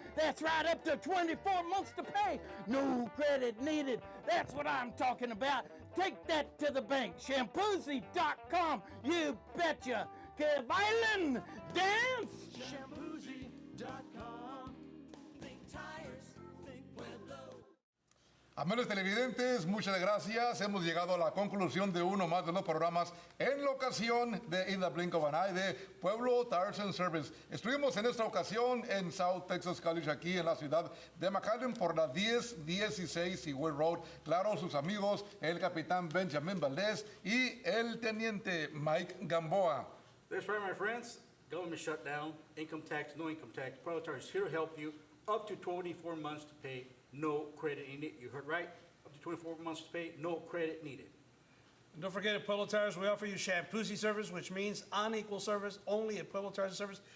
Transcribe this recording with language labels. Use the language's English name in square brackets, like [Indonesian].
[English] That's right, up to 24 months to pay. No credit needed. That's what I'm talking about. Take that to the bank. Shampoozy.com. You betcha. [Spanish] Que bailen. [English] Dance. [Spanish] Shampoozy.com. [English] Think tires, think Pueblo. [Spanish] Amigos televidentes, muchas gracias. Hemos llegado a la conclusión de uno más de los programas en la ocasión de In the Blink of an Eye de Pueblo Tires and Service. Estuvimos en esta ocasión en South Texas College, aquí en la ciudad de McAllen, por la 1016 y West Road. Claro, sus amigos, el capitán Benjamin Valdez y el teniente Mike Gamboa. [English] That's right, my friends. Government shutdown, income tax, no income tax. Pueblo Tires is here to help you. Up to 24 months to pay, no credit needed. You heard right? Up to 24 months to pay, no credit needed. And don't forget, at Pueblo Tires, we offer you shampoozy service, which means unequal service only at Pueblo Tires Service.